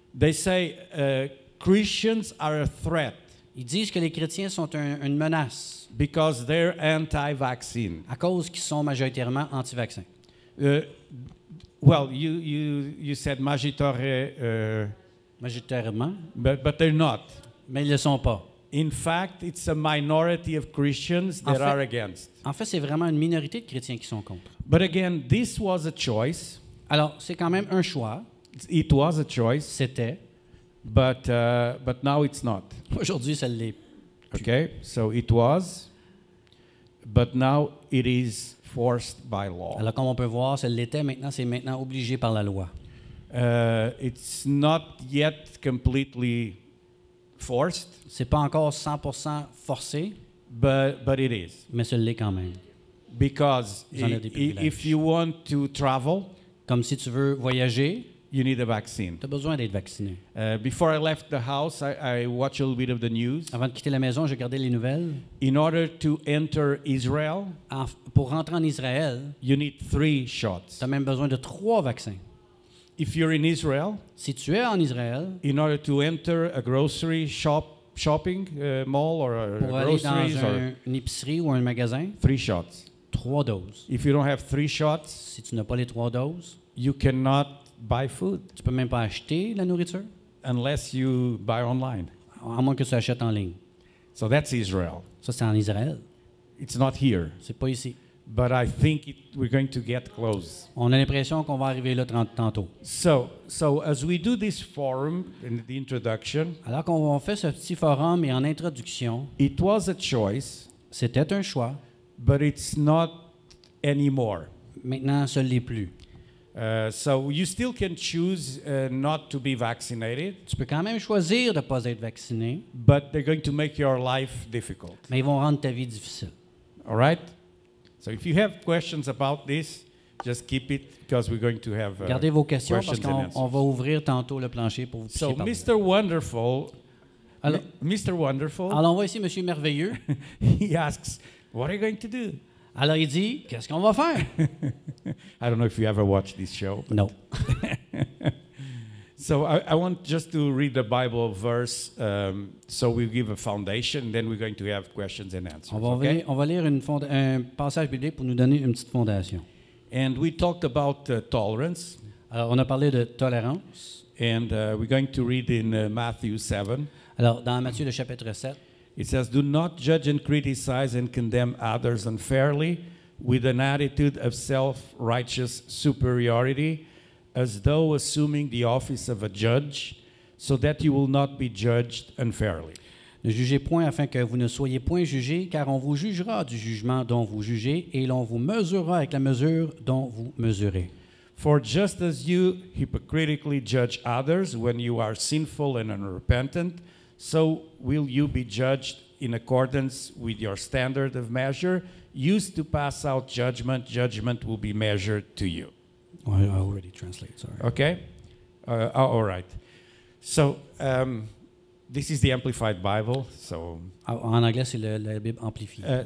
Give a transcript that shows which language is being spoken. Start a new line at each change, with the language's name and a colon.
English: They say Christians are a threat
French: Ils disent que les chrétiens sont une menace
English: because they're anti-vaccine.
French: à cause qu'ils sont majoritairement anti-vaccins.
English: Well, you said majoritaire,
French: Majoritairement,
English: but they're not.
French: mais ils ne le sont pas.
English: In fact, it's a minority of Christians
French: En
English: that
French: fait-
English: are against.
French: En fait, c'est vraiment une minorité de chrétiens qui sont contre.
English: But again, this was a choice.
French: Alors, c'est quand même un choix.
English: It was a choice,
French: C'était.
English: but now it's not.
French: Aujourd'hui, ça l'est.
English: Okay, so it was, but now it is forced by law.
French: Alors, comme on peut voir, ça l'était. Maintenant, c'est maintenant obligé par la loi.
English: It's not yet completely forced,
French: C'est pas encore 100% forcé,
English: but it is.
French: mais ça l'est quand même.
English: Because
French: Vous en avez des privilèges.
English: if you want to travel,
French: Comme si tu veux voyager,
English: you need a vaccine.
French: tu as besoin d'être vacciné.
English: Before I left the house, I watched a little bit of the news.
French: Avant de quitter la maison, j'ai regardé les nouvelles.
English: In order to enter Israel,
French: Pour rentrer en Israël,
English: you need 3 shots.
French: tu as même besoin de 3 vaccins.
English: If you're in Israel,
French: Si tu es en Israël,
English: in order to enter a grocery shopping mall or a
French: pour aller dans
English: groceries, or
French: une épicerie ou un magasin,
English: 3 shots.
French: 3 doses.
English: If you don't have 3 shots,
French: Si tu n'as pas les 3 doses,
English: you cannot buy food
French: tu peux même pas acheter la nourriture,
English: unless you buy online.
French: à moins que tu achètes en ligne.
English: So that's Israel.
French: Ça, c'est en Israël.
English: It's not here,
French: C'est pas ici.
English: but I think we're going to get close.
French: On a l'impression qu'on va arriver là tantôt.
English: So as we do this forum in the introduction,
French: Alors qu'on fait ce petit forum et en introduction,
English: it was a choice,
French: c'était un choix.
English: but it's not anymore.
French: Maintenant, ce ne l'est plus.
English: So you still can choose not to be vaccinated,
French: Tu peux quand même choisir de ne pas être vacciné,
English: but they're going to make your life difficult.
French: mais ils vont rendre ta vie difficile.
English: All right? So if you have questions about this, just keep it because we're going to have
French: Gardez vos questions parce
English: questions and
French: qu'on
English: answers.
French: on va ouvrir tantôt le plancher pour vous
English: So
French: puissiez parler.
English: Mr. Wonderful,
French: Alors,
English: Mr. Wonderful,
French: alors, on voit ici M. Merveilleux.
English: he asks, what are you going to do?
French: Alors, il dit, qu'est-ce qu'on va faire?
English: I don't know if you ever watched this show.
French: Non.
English: So I want just to read the Bible verse, so we'll give a foundation, then we're going to have questions and answers. Okay?
French: On va lire un passage biblique pour nous donner une petite fondation.
English: And we talked about tolerance,
French: Alors, on a parlé de tolérance.
English: and we're going to read in Matthew 7.
French: Alors, dans Matthieu, le chapitre 7,
English: It says, "Do not judge and criticize and condemn others unfairly, with an attitude of self-righteous superiority, as though assuming the office of a judge, so that you will not be judged unfairly.
French: Ne jugez point afin que vous ne soyez point jugés, car on vous jugera du jugement dont vous jugez, et l'on vous mesurera avec la mesure dont vous mesurez.
English: For just as you hypocritically judge others when you are sinful and unrepentant, so will you be judged in accordance with your standard of measure. Used to pass out judgment, judgment will be measured to you. I already translate, sorry. Okay? All right. So, this is the Amplified Bible. So,
French: En anglais, c'est la Bible amplifiée.